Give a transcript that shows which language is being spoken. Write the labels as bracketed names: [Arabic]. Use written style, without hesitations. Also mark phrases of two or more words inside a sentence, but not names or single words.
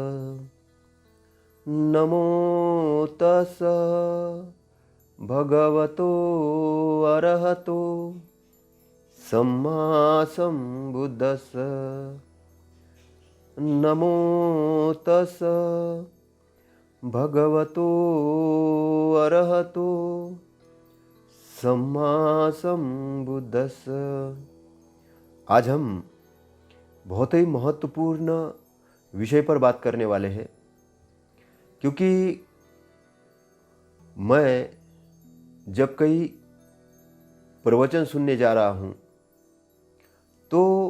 [Pali] नमो तस् भगवतो अरहतो सम्मा सम्बुद्धस्स। नमो तस् भगवतो अरहतो सम्मा सम्बुद्धस्स। [Hindi] आज हम बहुत ही महत्वपूर्ण विषय पर बात करने वाले हैं, क्योंकि मैं जब कई प्रवचन सुनने जा रहा हूँ तो